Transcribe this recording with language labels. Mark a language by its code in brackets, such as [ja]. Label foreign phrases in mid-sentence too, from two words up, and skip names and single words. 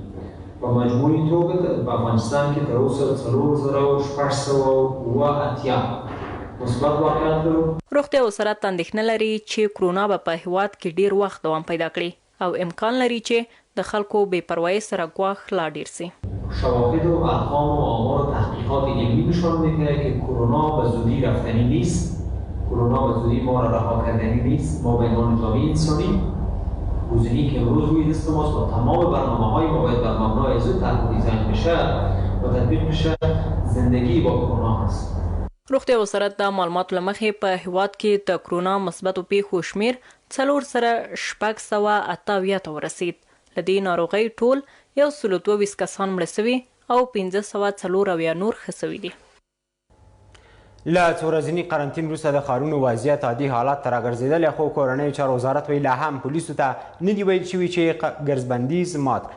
[ps] په مجموعي توګه په افغانستان کې تر اوسه 4687 مثبت واقعات لرو. روغتیا وزارت اندېښنه لري چې کرونا به په هیواد کې ډیر وخت دوام پیدا کړي او امکان لري چې د خلکو بې پروایۍ سره ګواښ لا ډیر شي. [fa] شواهد و ارقام و آمار و تحقیقات علمی نشان میده که کرونا به زودی رفتنی نیست. کرونا به زودی ما را رها کردنی نیست. ما به عنوان جامعه انسانی گزینه‌ای که امروز روی دست ماست و تمام برنامه‌های ما باید بر مبنای زود طرح دیزاین بشه و تطبیق بشه. زندگی با کرونا هست. [ps] روغتیا وزارت د معلوماتو له مخې په هیواد کې د کرونا مثبتو پیښو شمیر 4,678 ته ورسید. له دې ناروغۍ ټول 122 کسان مړه سوي او 540 نور ښه سوي دي. له څو ورځني قرنطین وروسته د ښارونو وضعیت عادي حالت ته راګرځېدلی، خو کورنیو چارو وزارت وایي لا هم پولیسو ته نه دي ویل شوي چې ګرځبندیز مات کړي.